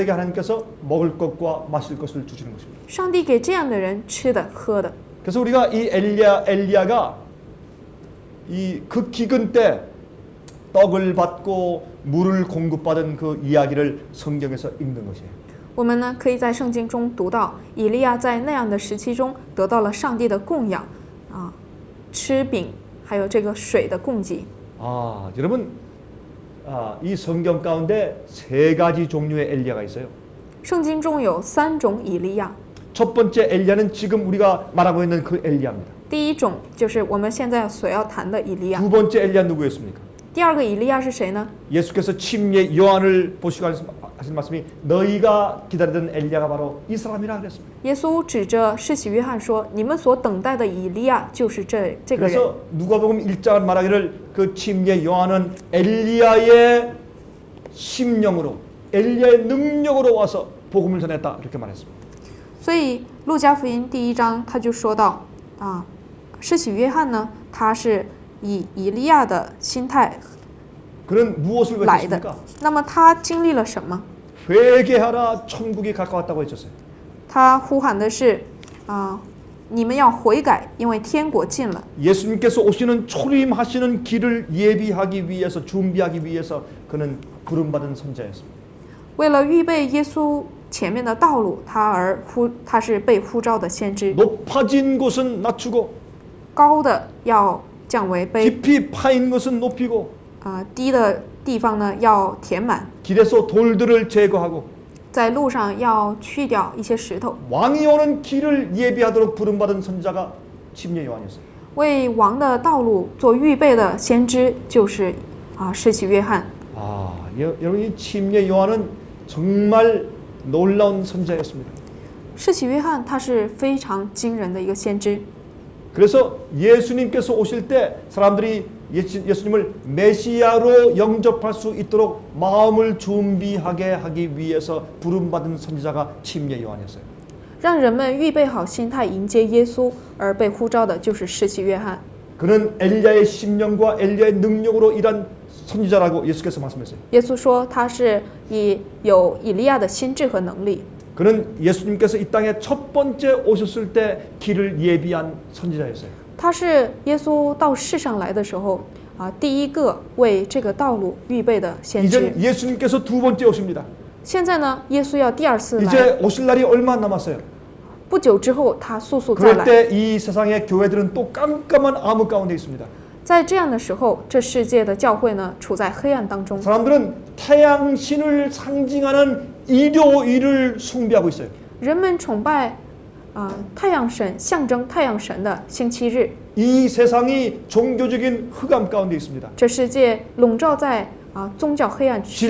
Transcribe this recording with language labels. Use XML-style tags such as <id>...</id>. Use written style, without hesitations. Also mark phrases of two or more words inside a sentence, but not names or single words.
<ko>자들에게 하나님께서 먹을 것과 마실 것을 주시는 것입니다.</ko> <zh>上帝给这样的人吃的、喝的。</zh> <ko>그래서 우리가 이 엘리야가 이 극기근 때 떡을 받고 물을 공급받은 그 이야기를 성경에서 읽는 것이에요.</ko> <zh>我们呢，可以在圣经中读到以利亚在那样的时期中得到了上帝的供养，吃饼，还有这个水的供给。</zh> <ko>여러분, 이 성경 가운데 세 가지 종류의 엘리야가 있어요.</ko> <zh>圣经中有3种以利亚，</zh> <ko>첫 번째 엘리야는 지금 우리가 말하고 있는 그 엘리야입니다.</ko> <zh>第一种就是我们现在所要谈的以利亚。</zh> <ko>두 번째 엘리야 누구였습니까?</ko> <zh>第二个以利亚是谁呢？</zh> <ko>예수께서 침례 요한을 보시고 하신 말씀이 너희가 기다리던 엘리야가 바로 이 사람이라 그랬습니다.</ko> <zh>耶稣指着施洗约翰说：“你们所等待的以利亚就是这个人。”</zh> <ko>그래서 누가복음 1장은 말하기를 그 침례 요한은 엘리야의 심령으로 엘리야의 능력으로 와서 복음을 전했다 이렇게 말했습니다.</ko> <zh>所以路加福音第1章他就说到施洗约翰呢，他是以以利亚的心态</zh> <ko>그는 무엇을</ko> <zh>来的</zh> <ko>외쳤습니까? 。</ko> <zh>那么他经历了什么？</zh> <ko>회개하라 천국이 가까웠다고 했었어요.</ko> <zh>他呼喊的是你们要悔改，因为天国近了。</zh> <ko>예수님께서 오시는 초림하시는 길을 예비하기 위해서 준비하기 위해서 그는 부름받은 선자였습니다.</ko> <zh>为了预备耶稣前面的道路，他是被呼召的先知。</zh> <ko>높아진 곳은 낮추고</ko> <zh>高的要降为卑，</zh> <ko>깊이 파인 것은 높이고</ko> <zh>低的地方呢要填满，</zh> <ko>길에서 돌들을 제거하고</ko> <zh>在路上要去掉一些石头。</zh> <ko>왕이 오는 길을 예비하도록 부름받은 선지자가 침례 요한이었어요.</ko> <zh>为王的道路做预备的先知就是施洗约翰。</zh> <ko>여러분 이 침례 요한은 정말 놀라운 선지자였습니다.</ko> <zh>施洗约翰他是非常惊人的一个先知，</zh> <ko>그래서 예수님께서 오실 때 사람들이 예수님을 메시아로 영접할 수 있도록 마음을 준비하게 하기 위해서 부름받은 선지자가 침례 요한이었어요.</ko> <zh>让人们预备好心态迎接耶稣而被呼召的就是施洗约翰。</zh> <ko>그는 엘리야의 심령과 엘리야의 능력으로 일한 선지자라고 예수께서 말씀하셨어요.</ko> <zh>耶稣说他是有以利亚的心智和能力。</zh> <ko>그는 예수님께서 이 땅에 첫 번째 오셨을 때 길을 예비한 선지자였어요.</ko> <zh>他是耶稣到世上来的时候第一个为这个道路预备的先知。</zh> <ko>이제 예수님께서 두 번째 오십니다.</ko> <zh>现在呢，耶稣要第二次来，</zh> <ko>이제 오실 날이 얼마 안 남았어요.</ko> <zh>不久之后他速速再</zh> <ko>그럴</ko> <zh>来。</zh> <ko>때 이 세상의 교회들은 또 깜깜한 암흑 가운데 있습니다.</ko> <zh>在这样的时候，这世界的教会呢，处在黑暗当中。</zh> <ko>사람들은 태양신을 상징하는 일요일을 숭배하고 있어요.</ko> <zh>人们崇拜太阳神，象征太阳神的星期日。</zh> <ko>이 세상이 종교적인 흑암 가운데 있습니다.</ko> <zh>这世界笼罩在宗教黑暗世</zh>